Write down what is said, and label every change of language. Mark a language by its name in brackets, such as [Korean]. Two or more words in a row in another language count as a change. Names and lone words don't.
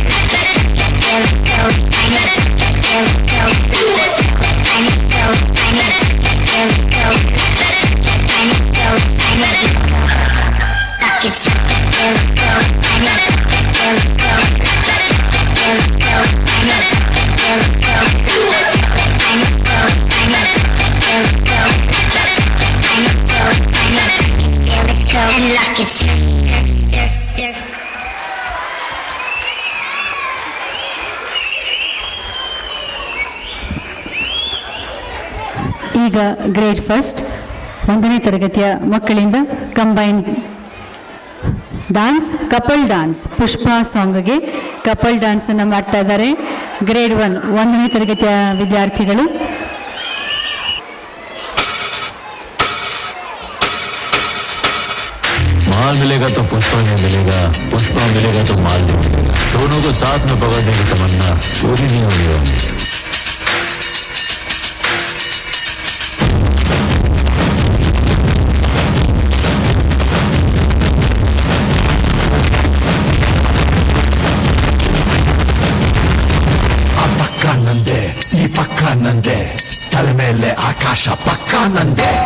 [English] there we go, I know, there we go, I know, go, I know, there we go, I know, go, I know, rock it, there we go, I know, there we go, there we go, I know, there we go, I know, go, I know, there we go, I know, go, I know, there we go, and lock it, there. [Kannada] ಈಗ [English] grade first [Kannada] 1ನೇ ತರಗತಿಯ ಮಕ್ಕಳಿಂದ [English] combine dance, couple dance, [Kannada] ಪುಷ್ಪ ಸಾಂಗ್ಗೆ [English] couple danceನ್ನು [Kannada] ಮಾಡ್ತಾ ಇದ್ದಾರೆ. ಗ್ರೇಡ್ 1ನೇ ತರಗತಿಯ ವಿದ್ಯಾರ್ಥಿಗಳು. [Hindi] माल मिलेगा तो पुष्पा नहीं मिलेगा, पुष्पा मिलेगा तो माल नहीं मिलेगा. दोनों को साथ में पकड़ने की तमन्ना पूरी नहीं हो रही. [Kannada] ನಂದೆ ಈ ಪಕ್ಕ ನಂದೆ, ತಲೆ ಮೇಲೆ ಆಕಾಶ ಪಕ್ಕ ನಂದೆ.